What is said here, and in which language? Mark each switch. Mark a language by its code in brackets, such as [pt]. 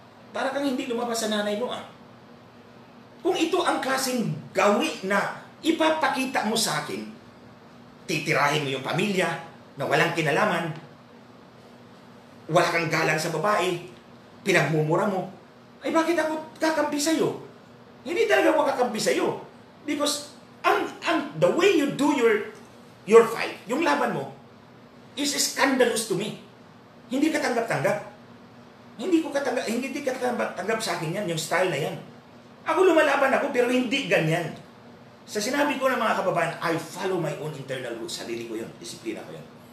[tl] Para kang hindi lumabas sa nanay mo Kung ito ang klaseng gawi na ipapakita mo sa akin, titirahin mo yung pamilya na walang kinalaman, wala kang galang sa babae, pinagmumura mo, ay bakit ako kakampi sa'yo? Hindi talaga ako kakampi sa'yo. [en] Because the way you do your fight, [tl] yung laban mo, [en] is scandalous to me. [tl] Hindi ka tanggap-tanggap. Hindi ka tanggap sa akin yan, yung style na yan. Ako lumalaban ako, pero hindi ganyan. Sa sinabi ko ng mga kababayan, [en] I follow my own internal rules. [tl] Sarili ko yun, disiplina ko yun.